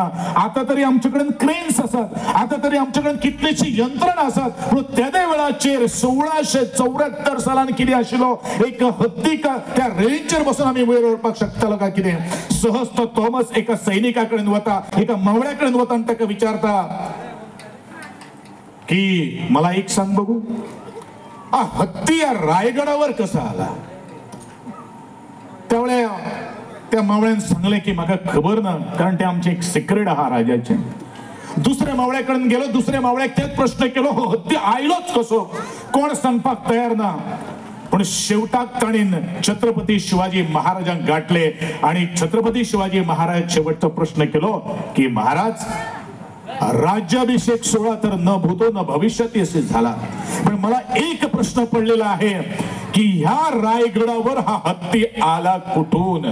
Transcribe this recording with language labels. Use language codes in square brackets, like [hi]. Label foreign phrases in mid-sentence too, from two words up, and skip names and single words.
[kok] आता तरी आमच्याकडे क्रेन्स आसात, आता तरी आमच्याकडे कितलीशी यंत्रणा आसात, पण त्या वेळाचेर 1674 सालान कितें आशिल्लो एक हत्ती का त्या रेल्वेचेर बसून आमी वयर वळपाक शकतालो काय कितें. सहज तो थॉमस एका सैनिका कडेन वता, एका मावळ्या कडेन वता आनी ताका विचारता की [mr] मला एक सांग बघू, हत्ती या रायगडावर कसा आला. [kok] त्यावेळे त्या मावळ्यान सांगले की म्हाका खबर ना, कारण ते आमचे एक सिक्रेट आहा राजाचे. दुसऱ्या मावळ्याकडे गेलो, दुसऱ्या मावळ्याक तेच प्रश्न केलो, हो हत्ती आयलोच कसो, कोण सांगपाक तयार ना. पण शेवटाक ताणीन छत्रपती शिवाजी महाराजांक गाठले आणि छत्रपती शिवाजी महाराज शेवटचा प्रश्न केलो की महाराज, [mr] राज्याभिषेक सोहळा तर न भूतो न भविष्यात यशस्वी झाला, पण मला एक प्रश्न पडलेला आहे की ह्या रायगडावर हा हत्ती आला कुठून.